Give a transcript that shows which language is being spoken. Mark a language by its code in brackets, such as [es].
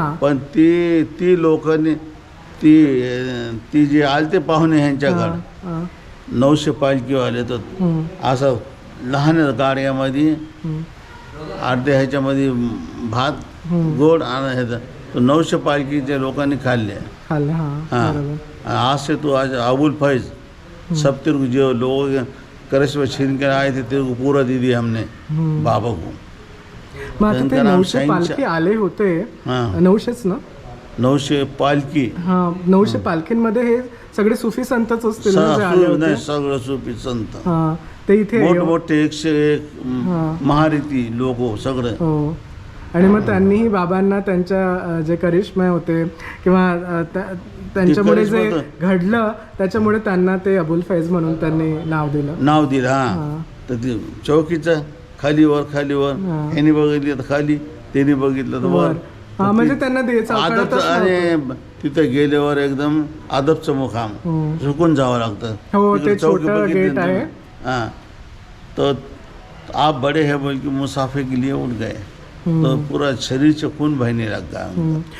[mr] पण ती लोकांनी ती जे आलते पाहुणे ह्यांच्याकडे 900 पालखीवाले, तर असं लहान गाड्यामध्ये अर्ध्या ह्याच्यामध्ये भात गोड आणि ह्याचं 900 पालखीच्या लोकांनी खाल्ले. [hi] आज से तो आज अबुल फैज सब तेरे को जो लोग करिश्मा छीन कर आए थे तेरे को पूरा दे दिया हमने बाबा को. [mr] मग आता ते 900 पालखी आले होते. 900च ना. 900 पालखी. 900 पालखींमध्ये हे सगळे सुफी संतच असतील ना जे आले होते. नाही, सगळं सुफी संत. ते इथे मोठमोठे 101 महारिती लोक सगळं. आणि मग त्यांनीही बाबांना त्यांच्या जे करिश्मे होते किंवा त्यांच्यामुळे जे घडलं त्याच्यामुळे त्यांना ते अबुल फैज म्हणून त्यांनी नाव दिलं. हा. तर ते चौकीचं खालीवर ह्यांनी बघितलं तर खाली, त्यांनी बघितलं तर वर. म्हणजे त्यांना द्यायचं आणि तिथं गेल्यावर एकदम अदबचं मुकाम, झुकून जावं लागतं. हो, ते छोटं गेट आहे. [hi] हाँ, तो आप बड़े हैं बोल के मुसाफे के लिए उठ गए. तो पूरा शरीर से खून बहने लगा.